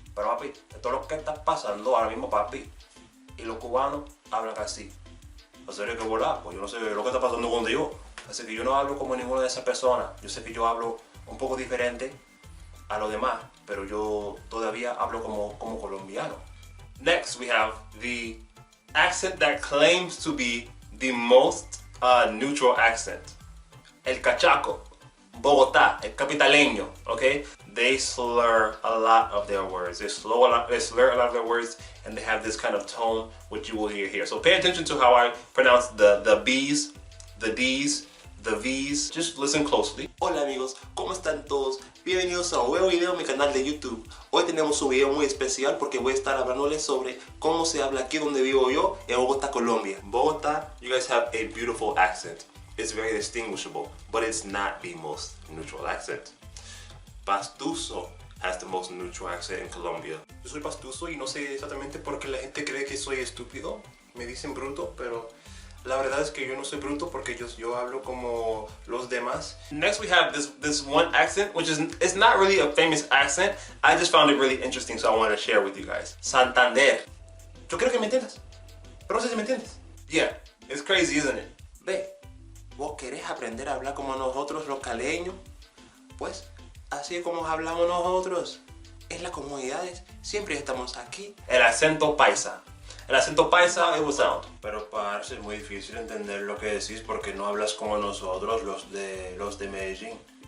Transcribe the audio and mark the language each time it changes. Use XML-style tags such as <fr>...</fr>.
<es>Pero papi, esto es lo que está pasando ahora mismo, papi. Y los cubanos hablan así. ¿En serio que volar? Pues yo no sé lo que está pasando con Dios. Así que yo no hablo como ninguna de esas personas. Yo sé que yo hablo un poco diferente a los demás, pero yo todavía hablo como colombiano.</es> <en>Next, we have the accent that claims to be the most neutral accent.</en> <es>El cachaco, Bogotá, el capitaleño, okay?</es> <en>They slur a lot of their words. They slur a lot of their words, and they have this kind of tone, which you will hear here. So pay attention to how I pronounce the B's, the D's, the V's. Just listen closely.</en> <es>Hola amigos, ¿cómo están todos? Bienvenidos a un nuevo video en mi canal de YouTube. Hoy tenemos un video muy especial porque voy a estar hablándoles sobre cómo se habla aquí donde vivo yo, en Bogotá, Colombia.</es> <en>Bogotá, you guys have a beautiful accent. It's very distinguishable, but it's not the most neutral accent. Pastuso has the most neutral accent in Colombia.</en> <es>Yo soy pastuso y no sé exactamente por qué la gente cree que soy estúpido. Me dicen bruto, pero la verdad es que yo no soy bruto porque yo hablo como los demás.</es> <en>Next we have this one accent, which is it's not really a famous accent. I just found it really interesting, so I wanted to share with you guys. Santander.</en> <es>Yo creo que me entiendes, pero no sé si me entiendes.</es> <en>Yeah, it's crazy, isn't it?</en> <es>Ve, ¿vos querés aprender a hablar como nosotros los caleños? Pues así como hablamos nosotros. En las comunidades siempre estamos aquí. El acento paisa. El acento paisa,</es> <en>it will sound.</en> <es>Pero parce, es muy difícil entender lo que decís porque no hablas como nosotros, los de Medellín.</es>